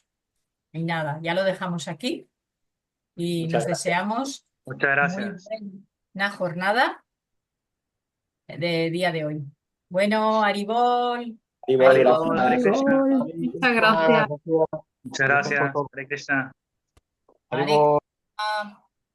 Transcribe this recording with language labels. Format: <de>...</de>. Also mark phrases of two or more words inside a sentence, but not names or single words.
<es>Y nada, ya lo dejamos aquí y Muchas nos gracias. deseamos Muchas muy gracias. buena jornada de día de hoy. Bueno, Aribol, Igual, Aribol.</es> <sa>हरिबोल हरे कृष्ण.</sa> <es>Muchas gracias. Muchas gracias.</es> <sa>हरे कृष्ण. Hare Haribol. Krishna.</sa>